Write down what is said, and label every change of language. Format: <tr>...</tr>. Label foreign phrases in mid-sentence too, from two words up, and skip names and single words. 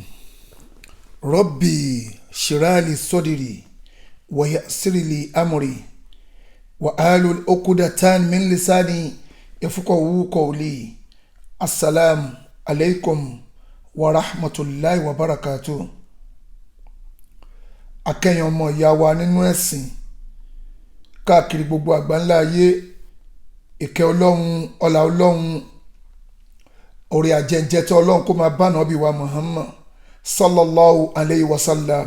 <ar>رب اشرح لي صدري ويسر لي أمري واحلل عقدة من لساني يفقهوا قولي. السلام عليكم ورحمة الله وبركاته.</ar> <yo>Akẹ́yìn ọmọ ìyá wa nínú ẹ̀sìn káàkiri gbogbo àgbáńlá ayé, ìkẹ́ Ọlọ́run, ọlá Ọlọ́run, orí àjẹjẹ tí Ọlọ́run kó máa bá Ànábì wa Muhammad</yo> <ar>صلى الله عليه وسلم.</ar>